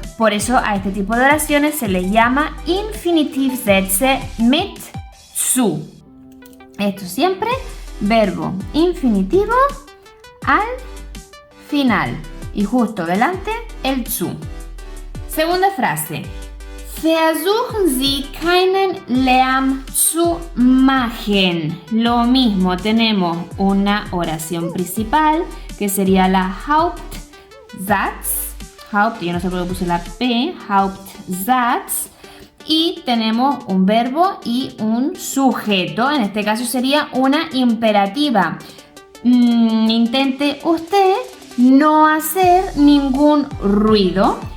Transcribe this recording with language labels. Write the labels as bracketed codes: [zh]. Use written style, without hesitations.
[es] Por eso a este tipo de oraciones se les llama [de] Infinitivsätze mit zu. [es] Esto siempre, verbo infinitivo al final y justo delante el zu. Segunda frase. [de] Versuchen Sie keinen Lärm zu machen. [es] Lo mismo, tenemos una oración principal que sería la Hauptsatz. Yo no sé por qué puse la P, Hauptsatz. Y tenemos un verbo y un sujeto. En este caso sería una imperativa. Intente usted no hacer ningún ruido.